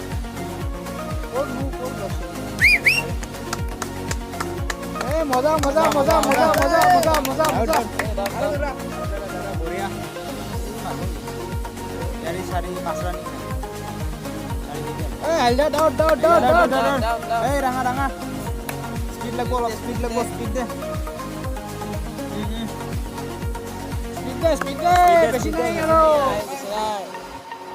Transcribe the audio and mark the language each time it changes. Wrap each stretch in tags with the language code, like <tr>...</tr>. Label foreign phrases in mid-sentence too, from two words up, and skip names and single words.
<as>মজা বঢ়িয়া 4-5 রান রাঙা স্পিড লাগব অলপ স্পিড দে স্পিড দে বেশি নাই আৰু</as>